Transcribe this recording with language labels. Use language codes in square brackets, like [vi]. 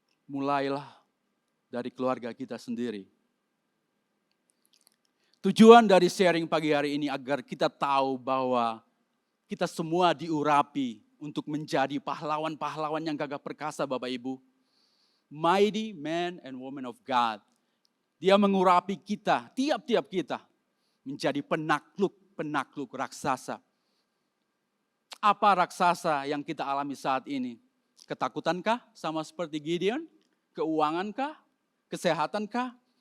[id] Mulailah dari keluarga kita sendiri. Tujuan dari sharing pagi hari ini agar kita tahu bahwa kita semua diurapi untuk menjadi pahlawan-pahlawan yang gagah perkasa Bapak Ibu. [en] Mighty men and women of God. [id] Dia mengurapi kita, tiap-tiap kita menjadi penakluk raksasa. Apa raksasa yang kita alami saat ini? Ketakutankah sama seperti Gideon? Keuangankah? Kesehatankah?